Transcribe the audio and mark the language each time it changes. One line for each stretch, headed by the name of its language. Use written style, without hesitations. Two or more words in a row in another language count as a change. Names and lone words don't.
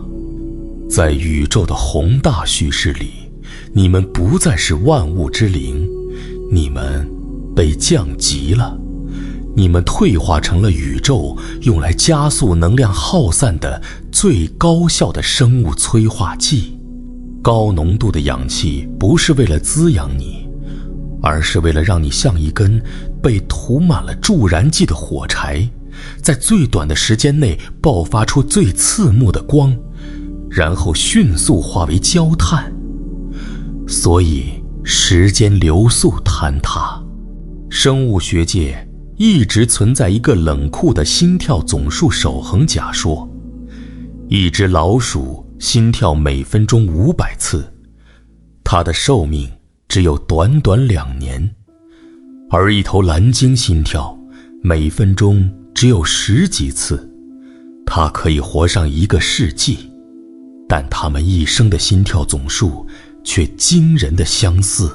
Chinese: 在宇宙的宏大敘事裡，你們不再是萬物之靈，你們被降級了，你们退化成了宇宙用來加速能量耗散的最高效的生物催化劑。高濃度的氧氣不是為了滋養你，而是為了讓你像一根被塗滿了助燃劑的火柴，在最短的時間內爆發出最刺目的光，然後迅速化為焦炭。所以時間流速坍塌。生物學界一直存在一個冷酷的心跳總數守恆假說，一隻老鼠心跳每分鐘500次，它的壽命只有短短2年，而一頭藍鯨心跳每分鐘只有10幾次，它可以活上1個世紀，但它們一生的心跳總數卻驚人的相似。